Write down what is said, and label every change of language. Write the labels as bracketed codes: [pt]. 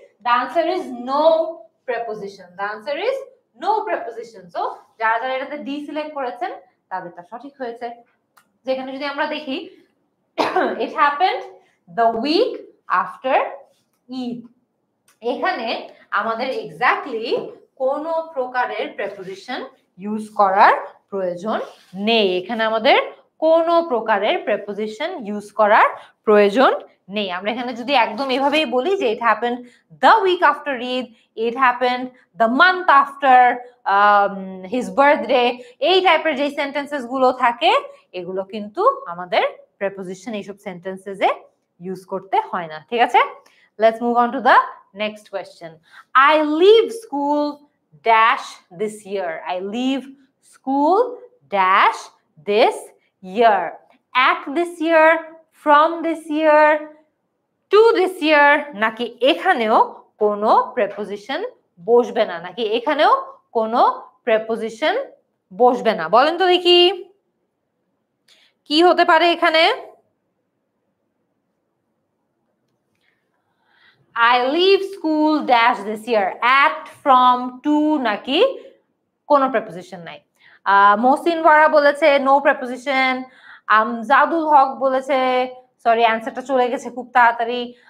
[en] The answer is no preposition. The answer is no preposition. [bn] So যারা যারা এটাতে D select করেছেন তাদেরটা সঠিক হয়েছে। যেখানে যদি আমরা দেখি [en] it happened the week after Eid, [bn] এখানে আমাদের এক্স্যাক্টলি কোনো প্রকারের প্রেপোজিশন ইউজ করার প্রয়োজন নেই। এখানে আমাদের কোনো প্রকারের প্রেপোজিশন ইউজ করার প্রয়োজন নেই। আমরা এখানে যদি একদম এভাবেই বলি যে [en] it happened the week after Eid, it happened the month after his birthday, [bn] এই টাইপের যে সেন্টেন্সেস গুলো থাকে এগুলো কিন্তু আমাদের প্রেপোজিশন এইসব সেন্টেন্সেসে ইউজ করতে হয় না, ঠিক আছে? [en] Let's move on to the next question. I leave school dash this year. I leave school dash this year. At this year, from this year, [bn] to this year, নাকি এখানেও কোনো প্রেপোজিশন বসবে না? নাকি এখানেও কোনো প্রেপোজিশন বসবে না? বলেন তো দেখি কি হতে পারে এখানে। [en] I leave school dash this year. At, from, to [bn] নাকি কোনো প্রেপোজিশন নাই। মহসিন ওয়ারা বলেছে নো প্রেপোজিশন। আমজাদুল হক বলেছে, সরি অ্যান্সারটা চলে গেছে খুব তাড়াতাড়ি।